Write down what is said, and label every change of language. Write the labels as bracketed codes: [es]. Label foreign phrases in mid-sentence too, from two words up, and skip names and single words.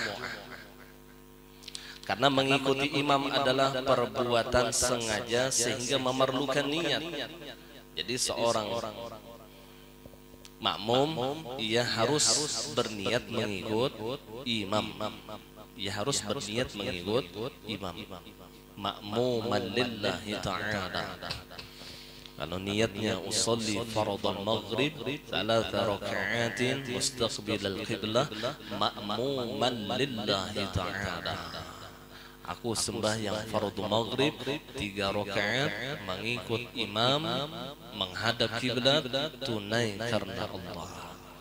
[ms] Karena mengikuti imam adalah perbuatan sengaja sehingga memerlukan niat. Jadi seorang makmum ia harus berniat mengikut imam. Ia harus berniat mengikut imam. [ar] مأموما لله تعالى. [ms] Kalau niatnya [ar] أصلي فرض المغرب 3 ركعات مستقبل القبلة مأموما لله تعالى. [ms] Aku sembahyang fardhu maghrib 3 rakaat mengikut imam menghadap kiblat tunai karena Allah.